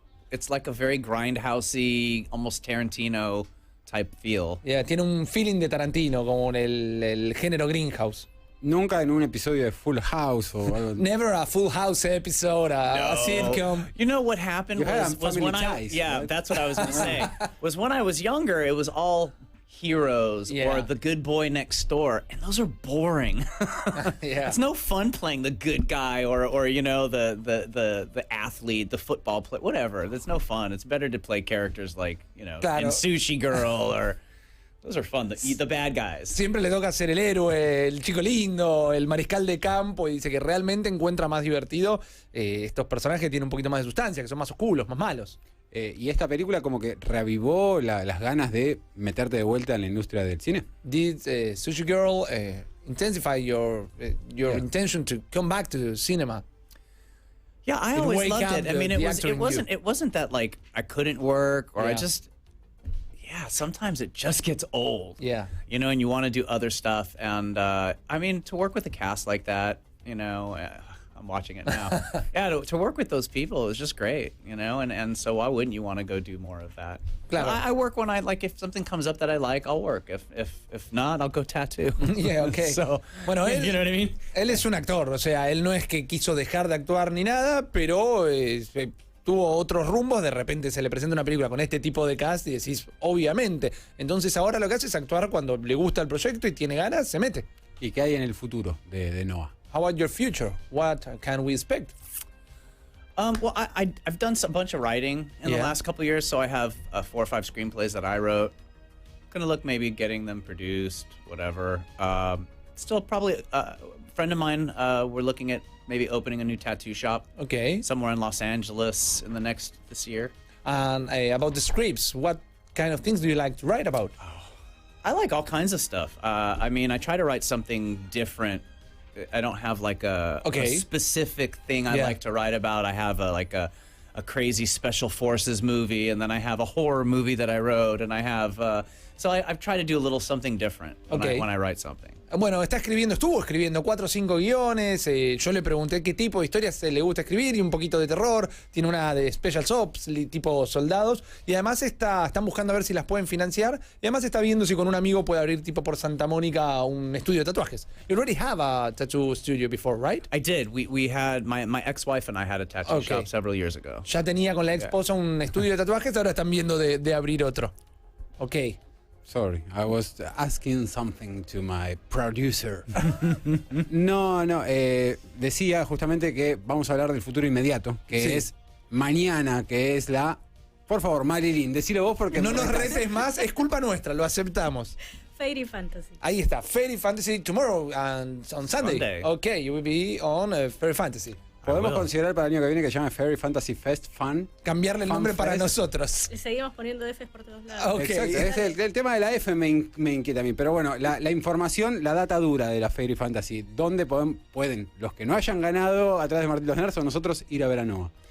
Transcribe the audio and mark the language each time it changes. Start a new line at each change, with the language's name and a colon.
English: It's like a very grindhousey, almost Tarantino type feel.
Spanish: Yeah, tiene un feeling de Tarantino, como en el género Greenhouse. Nunca en un episodio de Full House o algo.
English: Never a Full House episode, a sitcom. You know what happened You had was Family when Ties, right? That's what I was going to say. Was when I was younger, it was all heroes or the good boy next door, and those are boring. It's no fun playing the good guy or you know the athlete, the football player, whatever. That's no fun. It's better to play characters like, you know, in Sushi Girl or those are fun. The bad guys.
Spanish: Siempre le toca ser el héroe, el chico lindo, el mariscal de campo, y dice que realmente encuentra más divertido estos personajes que tienen un poquito más de sustancia, que son más oscuros, más malos. Y esta película como que reavivó las ganas de meterte de vuelta en la industria del cine.
English: Did Sushi Girl intensify your intention to come back to cinema? Yeah, I always loved it. I mean, it wasn't that like I couldn't work or I just sometimes it just gets old. Yeah. You know, and you want to do other stuff, and I mean, to work with a cast like that, you know. I'm watching it now. To work with those people is just great, you know, and so why wouldn't you want to go do more of that?
Spanish: Claro.
English: I work when I like. If something comes up that I like, I'll work. If not, I'll go tattoo. Yeah, okay. So,
Spanish: bueno, él,
English: you know what I mean?
Spanish: Él es un actor, o sea, él no es que quiso dejar de actuar ni nada, pero tuvo otros rumbos. De repente se le presenta una película con este tipo de cast y decís, obviamente. Entonces ahora lo que hace es actuar cuando le gusta el proyecto y tiene ganas, se mete. ¿Y qué hay en el futuro de Noah?
English: How about your future? What can we expect? Well, I've done a bunch of writing in the last couple of years, so I have 4 or 5 screenplays that I wrote. Gonna look maybe getting them produced, whatever. Still probably a friend of mine. We're looking at maybe opening a new tattoo shop. Okay. Somewhere in Los Angeles in this year. And about the scripts, what kind of things do you like to write about? I like all kinds of stuff. I mean, I try to write something different. I don't have like a specific thing I like to write about. I have a crazy special forces movie, and then I have a horror movie that I wrote, and I have so I've tried to do a little something different when I write something.
Spanish: Bueno, estuvo escribiendo 4 o 5 guiones. Yo le pregunté qué tipo de historias le gusta escribir, y un poquito de terror. Tiene una de Special Ops, tipo soldados. Y además están buscando a ver si las pueden financiar. Y además está viendo si con un amigo puede abrir tipo por Santa Mónica un estudio de tatuajes.
English: You already have a tattoo studio before, right? I did. We had my ex-wife and I had a tattoo shop several years ago.
Spanish: Ya tenía con la esposa un estudio de tatuajes, ahora están viendo de abrir otro.
English: Ok. Sorry, I was asking something to my producer.
Spanish: No, decía justamente que vamos a hablar del futuro inmediato, que es mañana, que es la... Por favor, Marilyn, decilo vos porque... No nos retes más, es culpa nuestra, lo aceptamos. Fairy Fantasy. Ahí está,
English: Fairy Fantasy tomorrow and on Sunday. Sunday. Okay, you will be on Fairy Fantasy.
Spanish: Podemos considerar para el año que viene que se llame Fairy Fantasy Fest Fun. Cambiarle el Fan nombre para Fest. nosotros. Y seguimos poniendo Fs por todos lados. Ok. Exacto, es el tema de la F me inquieta a mí. Pero bueno, la información, la data dura de la Fairy Fantasy. ¿Dónde pueden los que no hayan ganado a través de Martín los Nerds o nosotros ir a ver a Noah?